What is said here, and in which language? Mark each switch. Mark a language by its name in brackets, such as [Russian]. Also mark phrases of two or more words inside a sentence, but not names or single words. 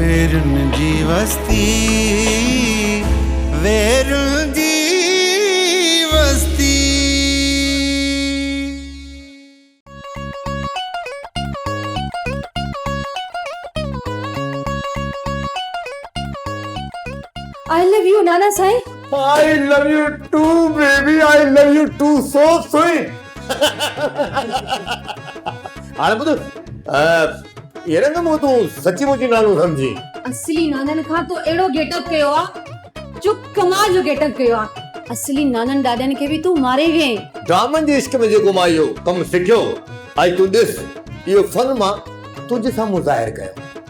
[Sindhi] वेरुन जी वस्ती, वेरुन जी वस्ती। [English] I love you, Nana Sai. I love you too, baby. I love you too. So sweet. [Sindhi] हाणे ॿुध, एरंग मूं तूं सची मुची नालो समझी। असली नानन खां तो एड़ो गेटअप कयो आ जो कमाल जो गेटअप कयो आ। असली नानन दादन के भी तू मारे वे। ड्रामन जे इश्क में जेको मां इहो कम सिखियो, आई तूं ॾिस इहो फन मां तुंहिंजे साम्हूं ज़ाहिर कयो।